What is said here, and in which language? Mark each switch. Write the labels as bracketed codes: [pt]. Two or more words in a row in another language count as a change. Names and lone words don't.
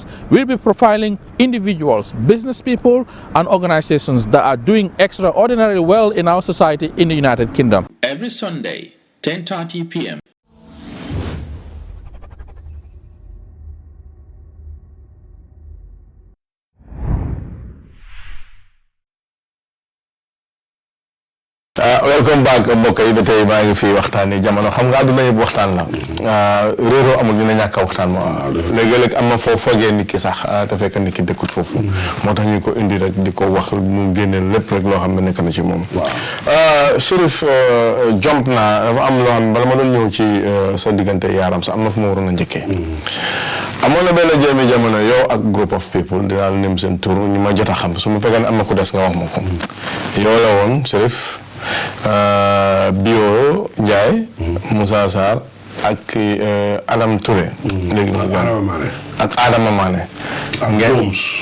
[en] We'll be profiling individuals, business people, and organizations that are doing extraordinarily well in our society in the United Kingdom. Every Sunday, 10:30 p.m. welcome back [wo] mbokk yi ba tey maa ngi fii waxtaanee jamono xam nga àdduna yëpp waxtaan la réeroo amul dina ñàkk a waxtaan moo am léegi-léeg am na foo foogee nit ki sax te fekk nit ki dëkkut foofu moo tax ñu ko indi rek di ko wax mu génneel lépp rek loo xam ne nekk na ci moom Chérif jomp naa dafa am loo xam ne bala ma doon ñëw ci sa diggante yaaram sax am na fu ma waroon a njëkkee amoon na benn jéemi jamono yow ak [en] group of people [wo] dinaa nim seen tur ñu ma jot a xam su ma fekkee ne am na ku des nga wax ma ko yow la woon Chérif Bio Ndiaye Moussa Sarr ak Adam Touré léegi ak Adama Mané ak Roms